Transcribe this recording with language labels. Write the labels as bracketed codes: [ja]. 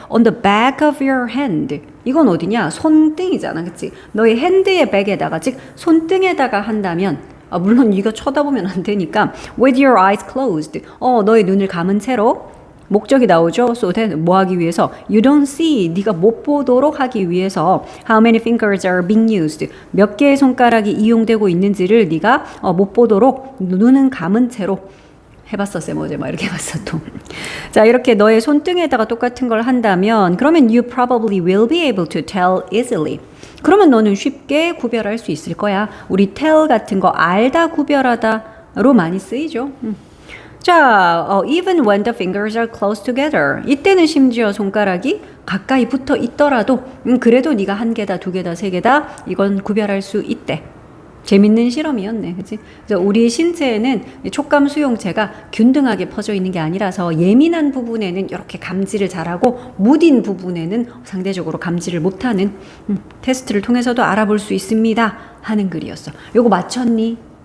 [en] On the back of your hand. [ko] 이건 어디냐? 손등이잖아. 그치? 너의 핸드의 백에다가 즉 손등에다가 한다면 물론 이거 쳐다보면 안 되니까 [en] with your eyes closed. [ko] 너의 눈을 감은 채로 목적이 나오죠. [en] So that [ko] 뭐 하기 위해서? [en] You don't see. [ko] 네가 못 보도록 하기 위해서 [en] how many fingers are being used. [ko] 몇 개의 손가락이 이용되고 있는지를 네가 못 보도록 눈은 감은 채로 해봤어 쌤 어제 막 이렇게 해봤어 또. 자 이렇게 너의 손등에다가 똑같은 걸 한다면 그러면 [en] you probably will be able to tell easily. [ko] 그러면 너는 쉽게 구별할 수 있을 거야. 우리 tell 같은 거 알다 구별하다로 많이 쓰이죠. [en] 자 even when the fingers are close together. [ko] 이때는 심지어 손가락이 가까이 붙어 있더라도 그래도 네가 한 개다 두 개다 세 개다 이건 구별할 수 있대. 재밌는 실험이었네. 그치? 그래서 우리 신체에는 촉감 수용체가 균등하게 퍼져 있는 게 아니라서 예민한 부분에는 이렇게 감지를 잘하고 무딘 부분에는 상대적으로 감지를 못하는 테스트를 통해서도 알아볼 수 있습니다 하는 글이었어. 요거 맞췄니?